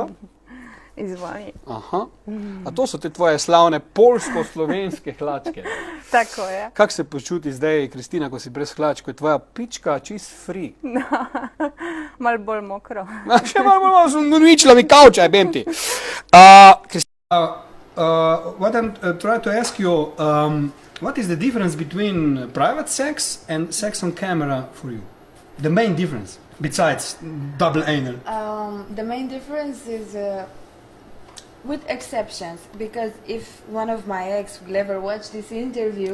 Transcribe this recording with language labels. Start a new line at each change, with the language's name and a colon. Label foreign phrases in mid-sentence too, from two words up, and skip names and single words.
Slovenian: Izvoli. Aha. A to so te tvoje slavne polsko-slovenske hlačke. Tako je. Kako se počuti zdaj, Kristina, ko si brez hlačk, ko je tvoja pička čist free? Malo bolj mokro. Še malo bolj sem uničila mi kavča, jebem ti.
English: What I'm trying to ask you, what is the difference between private sex and sex on camera for you? The main difference, besides double anal. The main difference is with exceptions, because if one of my ex will ever watch this interview,